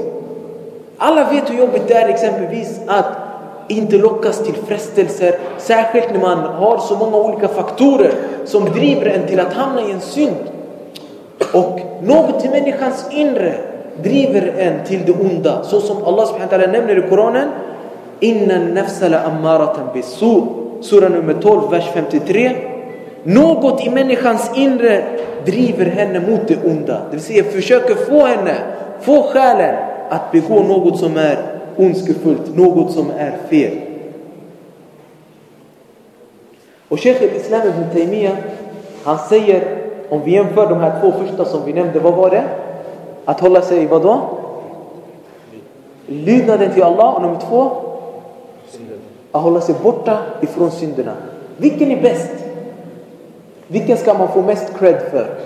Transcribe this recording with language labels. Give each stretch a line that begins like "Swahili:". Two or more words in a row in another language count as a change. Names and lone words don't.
Swedish: Alla vet hur jobbigt det är exempelvis att inte lockas till frestelser. Särskilt när man har så många olika faktorer som driver en till att hamna i en synd. Och något i människans inre driver en till det onda. Så som
Arabic: الله سبحانه وتعالى
Swedish: nämner i Koranen.
Arabic: إن النفس لأمارة بالسوء.
Swedish: Sura nummer 12, vers 53. Något i människans inre driver henne mot det onda. Det vill säga försöker få själen att begå något som är ondskefullt. Något som är fel. Och Sheikh al-Islam ibn Taymiyyah, han säger, om vi jämför de här 2 första som vi nämnde, vad var det? Att hålla sig, vad då? Lydnaden till Allah. Och nummer 2, att hålla sig borta ifrån synderna. Vilken är bäst? Vilken ska man få mest cred för?